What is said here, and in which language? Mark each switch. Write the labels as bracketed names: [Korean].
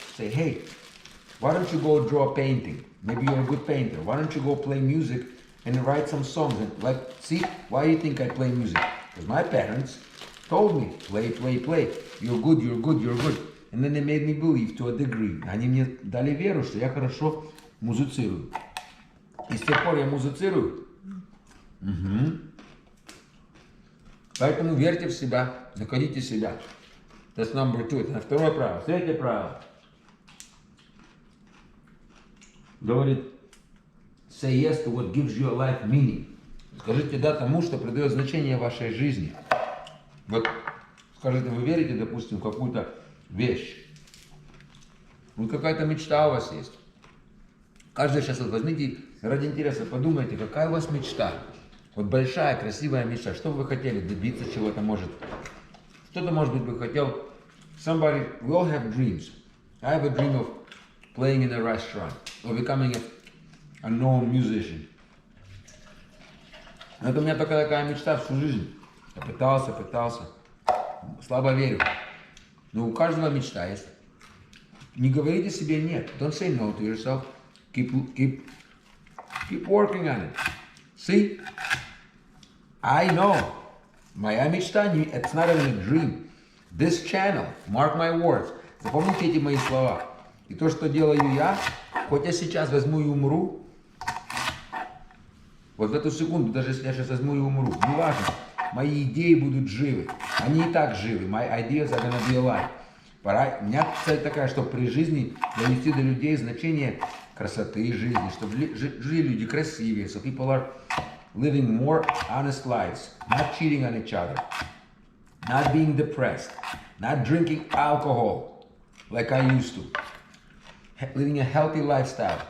[English] Say, hey, why don't you go draw a painting? Maybe you're a good painter. Why don't you go play music and write some songs? And see, why do you think I play music? Because my parents told me, play. You're good. And then they made me believe to a degree. [Russian] Они мне дали веру, что я хорошо музицирую. И с тех пор я музицирую. Поэтому верьте в себя, находите себя. [English] That's number 2. [Russian] Это второе правило. Третье правило. Говорит, [English] say yes to what gives your life meaning. [Russian] Скажите да тому, что придает значение вашей жизни. Вот, скажите, вы верите, допустим, в какую-то вещь. Вот какая-то мечта у вас есть. Каждый сейчас вот возьмите, ради интереса подумайте, какая у вас мечта. Вот большая, красивая мечта. Что бы вы хотели добиться чего-то, может. Кто-то, может быть, бы хотел. [English] Somebody, we all have dreams. I have a dream of playing in a restaurant or becoming a known musician. [Russian] Это у меня только такая мечта всю жизнь. Я пытался. Слабо верю. Но у каждого мечта есть. Не говорите себе нет. [English] Don't say no to yourself. Keep working on it. See? I know. [Russian] Моя мечта, [English] it's not even a dream. This channel, mark my words. [Russian] Запомните эти мои слова. И то, что делаю я, хоть я сейчас возьму и умру, вот в эту секунду, даже если я сейчас возьму и умру, неважно, мои идеи будут живы. Они и так живы. [English] My ideas are gonna be alive. [Russian] У меня цель такая, чтобы при жизни донести до людей значение красоты жизни, чтобы жили люди красивее, [English] so people are living more honest lives, not cheating on each other, not being depressed, not drinking alcohol like I used to, living a healthy lifestyle.